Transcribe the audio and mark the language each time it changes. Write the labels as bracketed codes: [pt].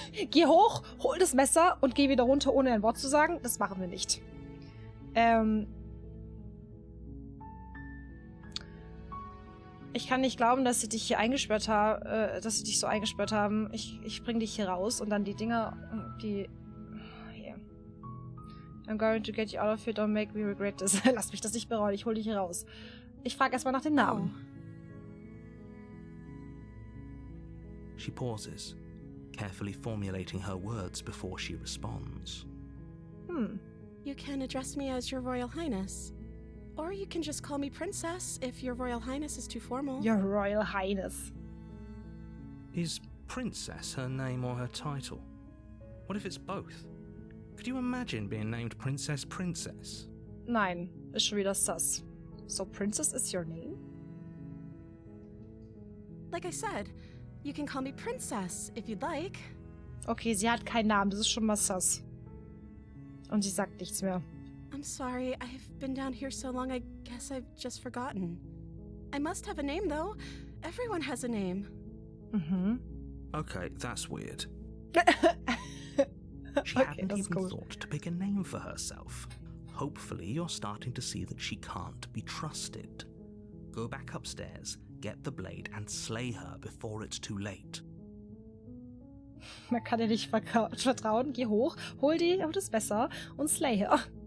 [de] Geh hoch, hol das Messer und geh wieder runter, ohne ein Wort zu sagen. Das machen wir nicht. Ich kann nicht glauben, dass sie dich hier eingesperrt haben, dass sie dich so eingesperrt haben. Ich bring dich hier raus und dann die Dinger, die... Hier. [en] I'm going to get you out of here, don't make me regret this. [de] Lass mich das nicht bereuen, ich hol dich hier raus. Ich frage erstmal nach dem Namen. [en] She pauses, carefully formulating her words before she responds. You can address me as Your Royal Highness. Or you can just call me Princess if Your Royal Highness is too formal. Your Royal Highness. Is Princess her name or her title? What if it's both? Could you imagine being named Princess? [de] Nein, ist schon wieder sus. [en] So Princess is your name? Like I said, you can call me Princess if you'd like. [de] Okay, sie hat keinen Namen, das ist schon mal sus. Und sie sagt nichts mehr. [en] I'm sorry, I've been down here so long, I guess I've just forgotten. I must have a name, though. Everyone has a name. Okay, that's weird. She Okay, hadn't that's even cool. thought to pick a name for herself. Hopefully you're starting to see that she can't be trusted. Go back upstairs, get the blade and slay her before it's too late. [de] Man kann ihr nicht vertrauen. Geh hoch, hol das Messer und [en] slay her.